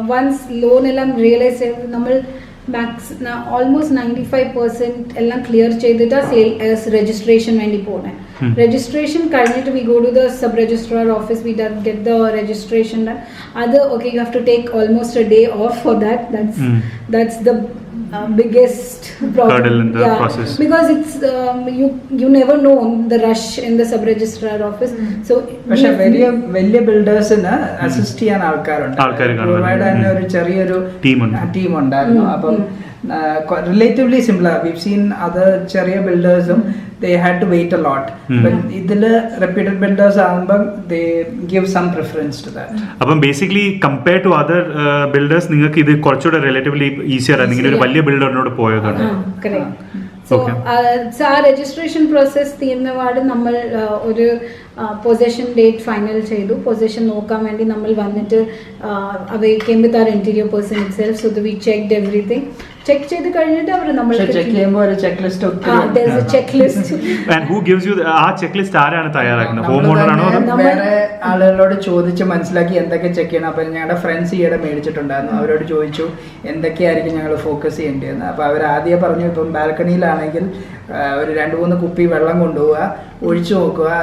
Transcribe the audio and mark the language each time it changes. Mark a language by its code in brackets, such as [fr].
[ml] Once loan ellam realize nammal almost 95% എല്ലാം clear ചെയ്തിട്ട് registration വേണ്ടി പോണേ. രജിസ്ട്രേഷൻ കഴിഞ്ഞിട്ട് [en] we go to the sub registrar office, we get the registration done. അത് okay, you have to take almost a day off for that. That's the biggest problem. Hurdle in the process, because it's you never know the rush in the sub registrar office. So [ml] പക്ഷെ വലിയ ബിൽഡേഴ്സിന് assist ചെയ്യാൻ ആൾക്കാരുണ്ട്. ഒരു ചെറിയൊരു team ഉണ്ടായിരുന്നു. അപ്പം relatively simpler. [en] we've seen other ചെറിയ ബിൽഡേഴ്സും they had to wait a lot. but ഇതില് reputed builders ആകുമ്പോൾ they give some preference to that. [ml] അപ്പം basically compare to other builders നിങ്ങൾക്ക് ഇത് കുറച്ചുകൂടെ റിലേറ്റീവ്ലി ഈസിയർ ആണ് നിങ്ങൾ ഒരു വലിയ ബിൽഡറിനോട് പോയതാണ്. സോ ആ രജിസ്ട്രേഷൻ പ്രോസസ് തീർന്നപാട് നമ്മൾ ഒരു പൊസഷൻ ഡേറ്റ് ഫൈനൽ ചെയ്തു. പൊസഷൻ നോക്കാൻ വേണ്ടി നമ്മൾ വന്നിട്ട് [en] came with our interior person itself, so we checked everything. [ml] Check ചെയ്ത് കഴിഞ്ഞിട്ട് അവർ നമ്മൾ ചെക്ക് ചെയ്യുമ്പോൾ ഒരു check list [en] there's a checklist. and who gives you [ml] ആ ചെക്ക് ലിസ്റ്റ് ആരാണ് തയ്യാറാക്കുന്നത്? ഹോം ഓണർ ആണോ? വേറെ ആളുകളോട് ചോദിച്ച് മനസ്സിലാക്കി എന്തൊക്കെ ചെക്ക് ചെയ്യണം. അപ്പം ഞങ്ങളുടെ ഫ്രണ്ട്സ് ഈയിടെ മേടിച്ചിട്ടുണ്ടായിരുന്നു. അവരോട് ചോദിച്ചു എന്തൊക്കെയായിരിക്കും ഞങ്ങൾ ഫോക്കസ് ചെയ്യേണ്ടതെന്ന്. അപ്പോൾ അവർ ആദ്യം പറഞ്ഞു, ഇപ്പം ബാൽക്കണിയിലാണെങ്കിൽ ഒരു 2-3 കുപ്പി വെള്ളം കൊണ്ടുപോവുക, ഒഴിച്ചു നോക്കുക.